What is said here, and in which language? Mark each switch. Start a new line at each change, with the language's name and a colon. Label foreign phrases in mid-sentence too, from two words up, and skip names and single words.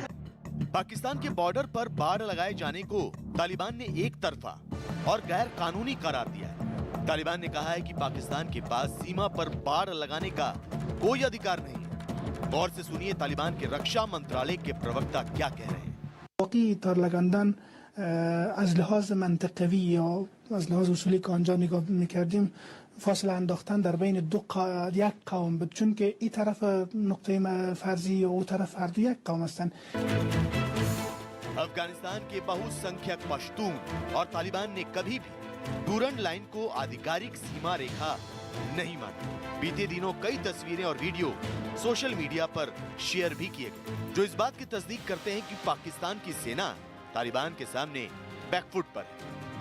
Hindi: पाकिस्तान के बॉर्डर पर बाड़ लगाए जाने को तालिबान ने एक तरफा और गैर कानूनी करार दिया है। तालिबान ने कहा है कि पाकिस्तान के पास सीमा पर बाड़ लगाने का कोई अधिकार नहीं है। गौर से सुनिए तालिबान के रक्षा मंत्रालय के प्रवक्ता क्या कह रहे हैं।
Persian: واقعی تار لگندن از لحاظ منطقوی یا از لحاظ اصولی که آنجا نگاه میکردیم فاصله انداختن در بین یک قوم بود، چون که این طرف نقطه فرضی و اون طرف فرضی یک قوم هستند.
Hindi: अफगानिस्तान के बहुसंख्यक पश्तून और तालिबान ने कभी भी डूरंड लाइन को आधिकारिक सीमा रेखा नहीं माना। बीते दिनों कई तस्वीरें और वीडियो
English: social media
Hindi: पर शेयर भी किए गए, जो इस बात की तस्दीक करते हैं कि पाकिस्तान की सेना तालिबान के सामने बैकफुट पर है।